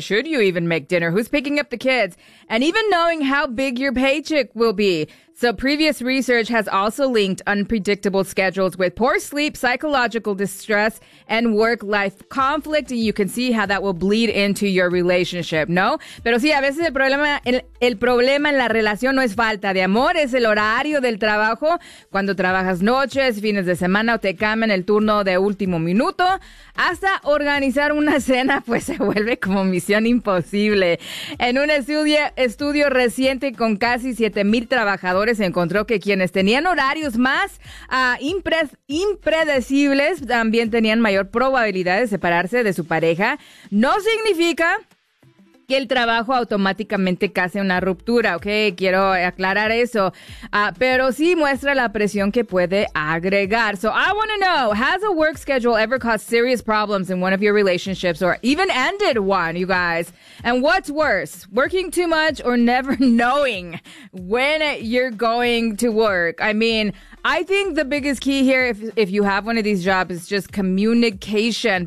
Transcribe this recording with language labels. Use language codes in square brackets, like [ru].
[en] Should you even make dinner? Who's picking up the kids? And even knowing how big your paycheck will be. So previous research has also linked unpredictable schedules with poor sleep, psychological distress, and work-life conflict. And you can see how that will bleed into your relationship, no? [es] Pero sí, a veces el problema en la relación no es falta de amor, es el horario del trabajo. Cuando trabajas noches, fines de semana, o te cambian el turno de último minuto. Hasta organizar una cena, pues se vuelve como misión imposible. En un estudio reciente con casi 7,000 trabajadores, se encontró que quienes tenían horarios más impredecibles también tenían mayor probabilidad de separarse de su pareja. No significa que el trabajo automáticamente cause una ruptura, ¿ok? Quiero aclarar eso. Pero sí muestra la presión que puede agregar. [en] So I want to know, has a work schedule ever caused serious problems in one of your relationships or even ended one, you guys? And what's worse, working too much or never knowing when you're going to work? I mean, I think the biggest key here, if you have one of these jobs, is just communication.